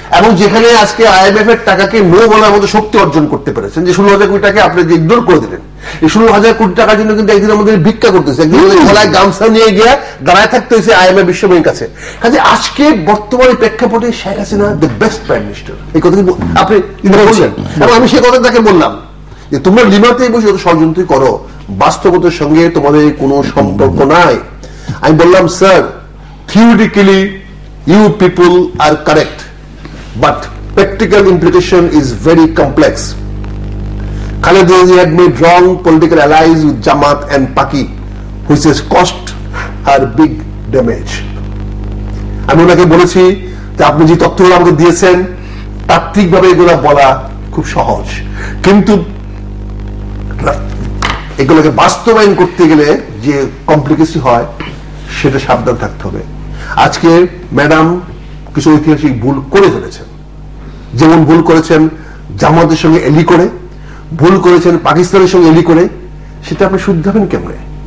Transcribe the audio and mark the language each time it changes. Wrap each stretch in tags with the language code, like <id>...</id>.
<bn>এবং যেখানে আজকে IMF এর টাকাকে নো বলার মতো শক্তি অর্জন করতে পেরেছেন, যে 16,000 কোটি টাকা আপনি যে ইগনোর করে দিলেন, এই 16,000 কোটি টাকার জন্য কিন্তু একদিন আমাদের ভিক্ষা করতেছে, একদিন গলায় গামছা নিয়ে গিয়ে দাঁড়ায় থাকতে হয়েছে IMF বিশ্ব ব্যাংকের কাছে। কাজে আজকে বর্তমানে প্রেক্ষাপটে Sheikh Hasina the best prime minister, এই কথা আপনি বলছেন। এবং আমি সেই কথা তাকে বললাম যে তোমরা লিমাতে বসে যত ষড়যন্ত্র করো, বাস্তবতার সঙ্গে তোমাদের কোনো সম্পর্ক নাই। আমি বললাম sir, theoretically</bn> <en>you people are correct, but practical implication is very complex. Khaleda Zia had made wrong political allies with Jamaat and Paki, which has cost her big damage.</en> <bn>আমি ওনাকে বলেছি যে আপনি যে তথ্যগুলো আমাকে দিয়েছেন তাত্ত্বিকভাবে এগুলো বলা খুব সহজ, কিন্তু এগুলোকে বাস্তবায়ন করতে গেলে যে কমপ্লিকেসি হয় সেটা সাবধান থাকতে হবে। আজকে ম্যাডাম কিছু ঐতিহাসিক ভুল করে ফেলেছেন, যেমন ভুল করেছেন জামাতের সঙ্গে এলি করে, ভুল করেছেন পাকিস্তানের সঙ্গে এলি করে, সেটা আপনি শুধরাবেন কেমনে?</bn>